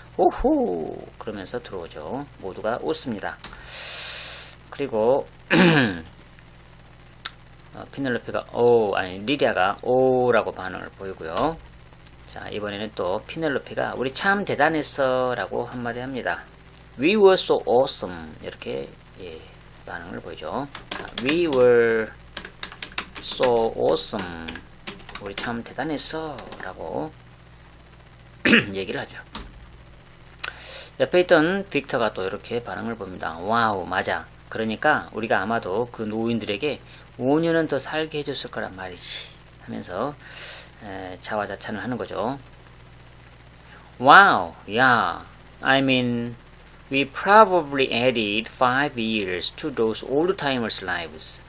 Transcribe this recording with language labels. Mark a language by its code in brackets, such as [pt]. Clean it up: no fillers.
[ko] 오호 그러면서 들어오죠. 모두가 웃습니다. 그리고 피넬로페가 리디아가 오라고 반응을 보이고요. 자, 이번에는 또 피넬로페가 우리 참 대단했어 라고 한마디 합니다. [en] We were so awesome [ko] 이렇게 반응을 보이죠. [en] We were so awesome. [ko] 우리 참 대단했어 라고 얘기를 하죠. 옆에 있던 빅터가 또 이렇게 반응을 봅니다. 와우 맞아. 그러니까 우리가 아마도 그 노인들에게 5년은 더 살게 해줬을 거란 말이지 하면서 자화자찬을 하는 거죠. 와우 yeah. [en] I mean we probably added 5 years to those old timers lives.